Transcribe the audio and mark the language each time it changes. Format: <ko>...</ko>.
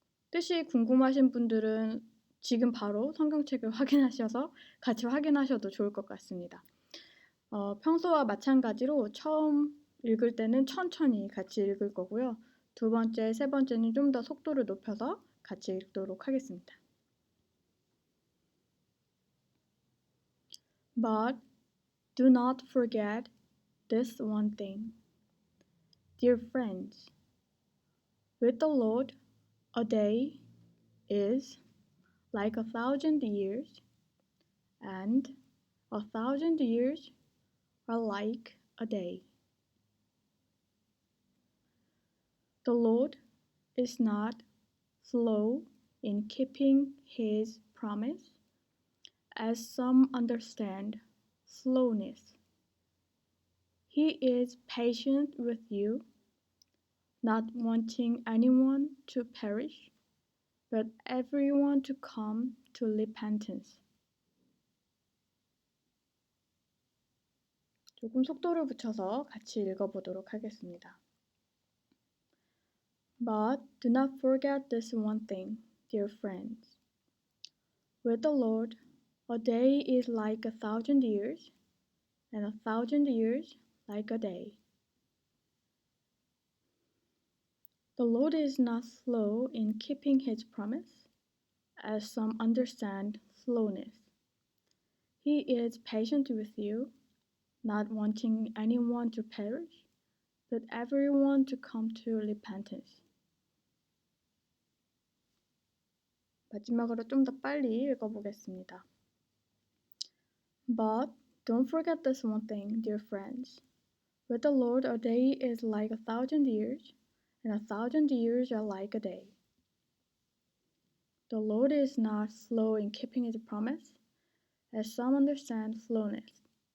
<ko>뜻이 궁금하신 분들은 지금 바로 성경책을 확인하셔서 같이 확인하셔도 좋을 것 같습니다. 평소와 마찬가지로 처음 읽을 때는 천천히 같이 읽을 거고요. 두 번째, 세 번째는 좀 더 속도를 높여서 같이 읽도록 하겠습니다.</ko> <en>But do not forget this one thing, dear friends. With the Lord, a day is like 1,000 years, and 1,000 years are like a day. The Lord is not slow in keeping his promise, as some understand slowness. He is patient with you, not wanting anyone to perish, but everyone to come to repentance.</en> <ko>조금 속도를 붙여서 같이 읽어보도록 하겠습니다.</ko> <en>But do not forget this one thing, dear friends. With the Lord, a day is like 1,000 years, and 1,000 years like a day. The Lord is not slow in keeping his promise, as some understand slowness. He is patient with you, not wanting anyone to perish, but everyone to come to repentance.</en> <ko>마지막으로 좀 더 빨리 읽어보겠습니다.</ko> <en>But don't forget this one thing, dear friends. With the Lord, a day is like 1,000 years, and 1,000 years are like a day. The Lord is not slow in keeping his promise, as some understand slowness.</en>